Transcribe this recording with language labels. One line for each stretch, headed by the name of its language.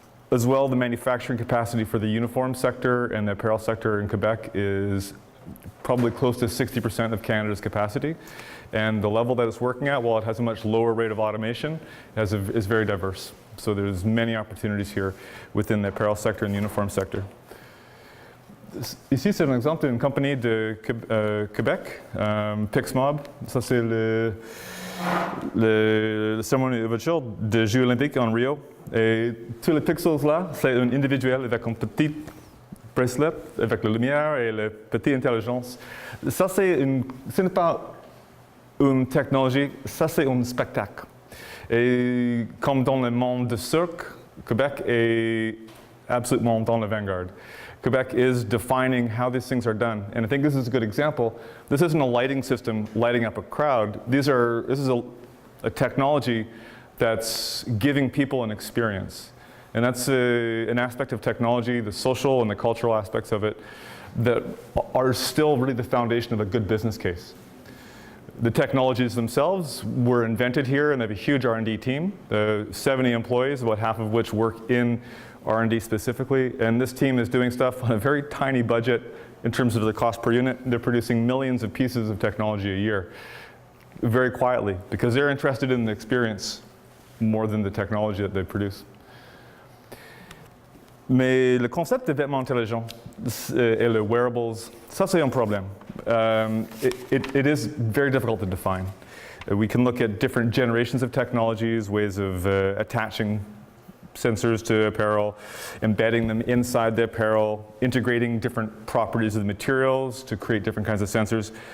English: As well, the manufacturing capacity for the uniform sector and the apparel sector in Quebec is probably close to 60% of Canada's capacity. And the level that it's working at, while it has a much lower rate of automation, is very diverse. So there's many opportunities here within the apparel sector and the uniform sector.
French: Ici, c'est un exemple d'une compagnie de Québec, Pixmob. Ça, c'est le cérémonie d'ouverture des Jeux olympiques en Rio. Et tous les pixels là, c'est un individuel avec un petit bracelet, avec la lumière et la petite intelligence. Ça, ce n'est pas une technologie, ça, c'est un spectacle. Et comme dans le monde du cirque, Québec est absolument dans la vanguard.
English: Quebec is defining how these things are done. And I think this is a good example. This isn't a lighting system lighting up a crowd. This is a technology that's giving people an experience. And that's an aspect of technology, the social and the cultural aspects of it, that are still really the foundation of a good business case. The technologies themselves were invented here, and they have a huge R&D team, 70 employees, about half of which work in R&D specifically, and this team is doing stuff on a very tiny budget in terms of the cost per unit. They're producing millions of pieces of technology a year, very quietly, because they're interested in the experience more than the technology that they produce.
French: Mais le concept de vêtements intelligents et le wearables, ça c'est un problème.
English: It is very difficult to define. We can look at different generations of technologies, ways of attaching sensors to apparel, embedding them inside the apparel, integrating different properties of the materials to create different kinds of sensors.